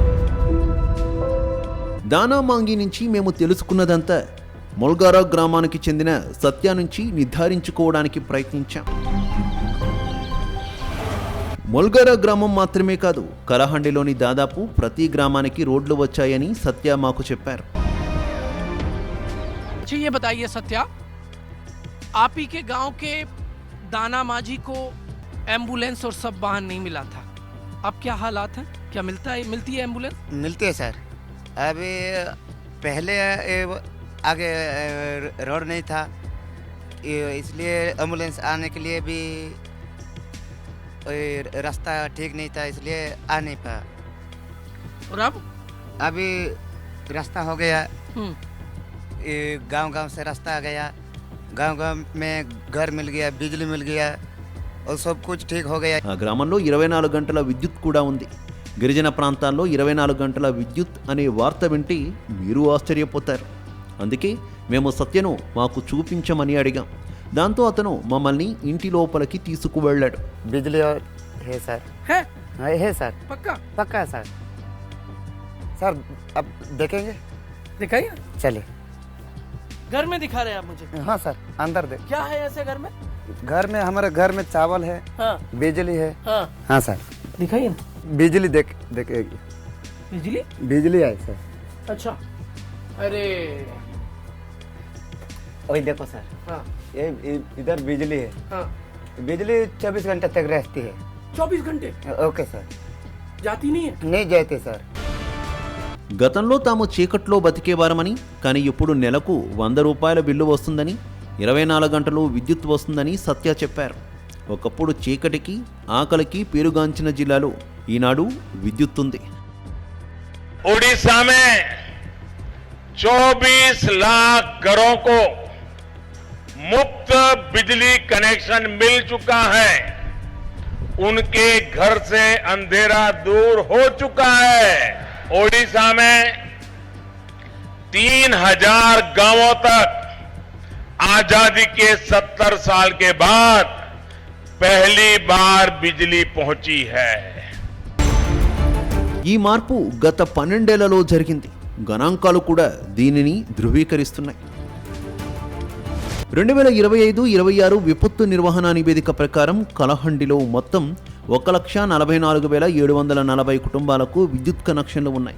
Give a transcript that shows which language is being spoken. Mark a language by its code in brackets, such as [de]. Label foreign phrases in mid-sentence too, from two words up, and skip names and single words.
[te] దానామాంగి నుంచి మేము తెలుసుకున్నదంతా మొల్గారా గ్రామానికి చెందిన సత్య నుంచి నిర్ధారించుకోవడానికి ప్రయత్నించాం. మొల్గారా గ్రామం మాత్రమే కాదు, కలహండిలోని దాదాపు ప్రతి గ్రామానికి రోడ్లు వచ్చాయని సత్య మాకు చెప్పారు. [hi] ये बताइए सत्या, आप ही के गांव के दाना मांझी को एम्बुलेंस और सब वाहन नहीं मिला था, अब क्या हालात है? क्या मिलती है एम्बुलेंस? मिलती है सर। अभी पहले आगे रोड नहीं था, इसलिए एम्बुलेंस आने के लिए भी रास्ता ठीक नहीं था, इसलिए आ नहीं पाया। और अब अभी रास्ता हो गया, गांव-गांव से रास्ता आ गया, गांव-गांव में घर मिल गया, बिजली मिल गया, और सब कुछ ठीक हो गया। [te] ఆ గ్రామంలో 24 గంటల విద్యుత్ కూడా ఉంది. గిరిజన ప్రాంతాల్లో 24 గంటల విద్యుత్ అనే వార్త వింటే మీరు ఆశ్చర్యపోతారు. అందుకే మేము సత్యను మాకు చూపించమని అడిగాం. దాంతో అతను మమ్మల్ని ఇంటి లోపలికి తీసుకువెళ్ళాడు. [hi] बिजली और है सर। है हाँ, है सर, पक्का? पक्का है सर। सर अब देखेंगे, दिखाइए। चलिए। घर में दिखा रहे हैं आप मुझे? हाँ सर, अंदर दे। क्या है ऐसे घर में? घर में हमारे घर में चावल है, हाँ बिजली है। हाँ हाँ सर, दिखाइए ना। बिजली देखेगी, बिजली? बिजली है सर। अच्छा। अरे वही देखो सर, हाँ ये इधर बिजली है। हाँ। बिजली 24 घंटे तक रहती है। 24 घंटे ओके सर। जाती नहीं है? नहीं जाते सर। [te] గతంలో తాము చీకట్లో బతికేవారమని, కానీ ఇప్పుడు నెలకు 100 రూపాయల బిల్లు వస్తుందని, 24 గంటలు విద్యుత్ వస్తుందని సత్య చెప్పారు. ఒకప్పుడు చీకటికి ఆకలికి పేరుగాంచిన జిల్లాలో ఈనాడు విద్యుత్ ఉంది. [hi] उड़ीसा में 24 लाख घरों को मुफ्त बिजली कनेक्शन मिल चुका है। उनके घर से अंधेरा दूर हो चुका है। ओडिशा में 3000 गांवों तक आजादी के 70 साल के बाद पहली बार बिजली पहुंची है। [te] ఈ మార్పు గత 12 ఏళ్లలో జరిగింది. గణాంకాలు కూడా దీనిని ధృవీకరిస్తున్నాయి. 2025-26 విపత్తు నిర్వహణ నివేదిక ప్రకారం కలహండిలో మొత్తం 1,44,740 కుటుంబాలకు విద్యుత్ కనెక్షన్లు ఉన్నాయి.